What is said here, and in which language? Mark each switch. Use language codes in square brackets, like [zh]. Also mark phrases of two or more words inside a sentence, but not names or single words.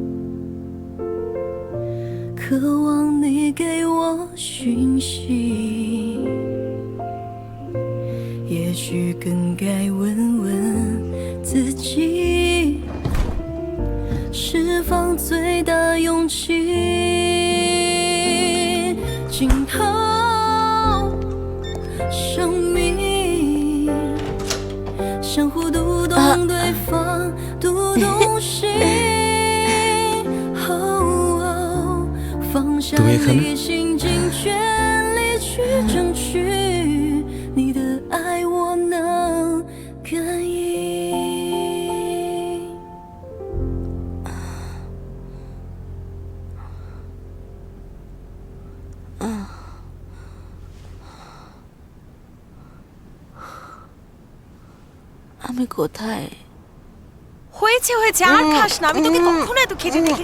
[zh] 渴望你给我讯息，也许更该问问自己，释放最大勇气，静候生命，相互读懂对方，读懂心。放下理性，尽全力去争取你的爱，我能感应。 [bn] আমি কোথায়? হয়েছে হয়েছে, আর খাস না। আমি তোকে কখনো এত খেতে দেখিনি।